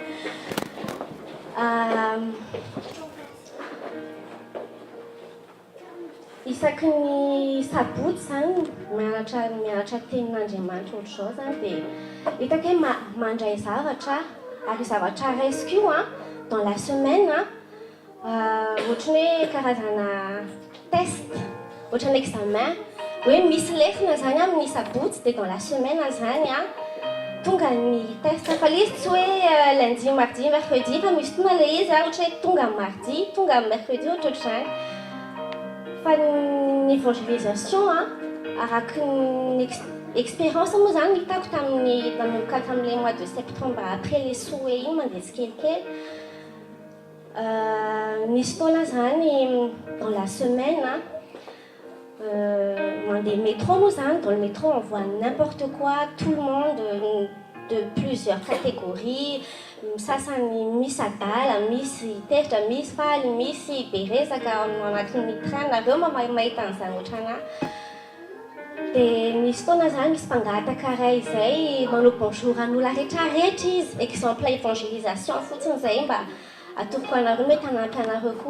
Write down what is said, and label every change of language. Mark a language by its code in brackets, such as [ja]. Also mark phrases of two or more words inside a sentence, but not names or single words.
[mg] Isaky ny sabotsy zany mianatra tenin'Andriamanitra ohatr'izao zany dia hitako hoe mandray zavatra ary zavatra raisiko io a [fr] dans la semaine [mg] ohatrany hoe karazana test, ohatrany examen hoe misy lesona zany amin'ny sabotsy dia [fr] dans la semaine [mg] zany a tonga ny test. Fa le izy tsy hoe [fr] lundi, mardi, mercredi [mg] fa misy tonga le izy a ohatra hoe tonga mardi, tonga mercredi ohatr'ohatr'izany. Fa ny évangélisation araky ny expérience moa zany hitako nanomboka tamin'ilay [fr] mois de septembre après les souhait [mg] iny mandeha tsikelikely. Nisy fotoana zany [fr] dans la semaine Dans le métro, on voit n'importe quoi, tout le monde de plusieurs catégories. [mg] Ça Miss Atala, Miss Testa, Miss Faly, Miss Beresaka anatin'ny train nareo mahita an'izany ohatrana. Dia misy fotoana zany misy mpangataka iray izay manao bonjour an'olona rehetrarehetra izy. [fr] Exemple évangélisation [mg] fotsiny izay mba atoroko anareo mety hanampy anareo koa.